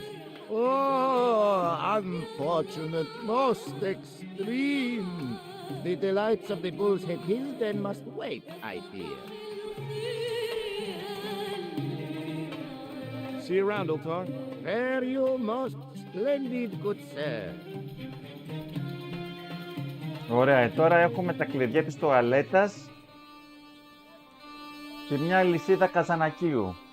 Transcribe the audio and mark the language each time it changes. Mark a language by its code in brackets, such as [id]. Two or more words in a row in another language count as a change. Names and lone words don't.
[en] Oh, unfortunate, most extreme. The delights of the Bull's Head Hill then must wait, I fear. See you around, Ultar. Fare you most splendid, good sir. [el] Ωραία, τώρα έχουμε τα κλειδιά της τουαλέτας και μια λυσίδα καζανακίου.